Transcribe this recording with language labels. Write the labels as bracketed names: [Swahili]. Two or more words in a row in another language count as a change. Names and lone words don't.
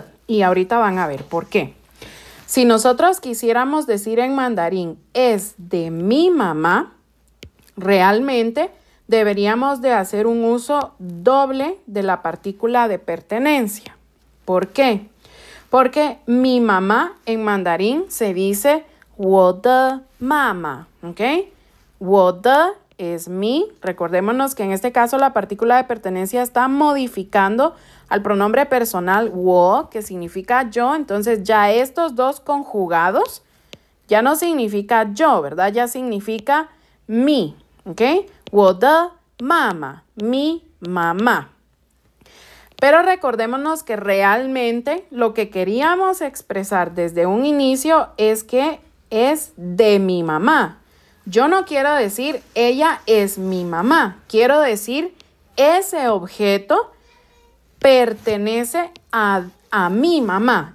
[Spanish] Y ahorita van a ver por qué. Si nosotros quisiéramos decir en mandarín es de mi mamá, realmente deberíamos de hacer un uso doble de la partícula de pertenencia. ¿Por qué? Porque mi mamá en mandarín se dice [Chinese] 我的妈妈, [Spanish] ¿ok? [Chinese] 我的 [Spanish] es mi. Recordémonos que en este caso la partícula de pertenencia está modificando al pronombre personal 我, que significa yo. Entonces ya estos dos conjugados ya no significa yo, ¿verdad? Ya significa mi, [Chinese] ¿ok? 我的妈妈, [Spanish] mi mamá. Pero recordémonos que realmente lo que queríamos expresar desde un inicio es que es de mi mamá. Yo no quiero decir ella es mi mamá. Quiero decir ese objeto pertenece a mi mamá.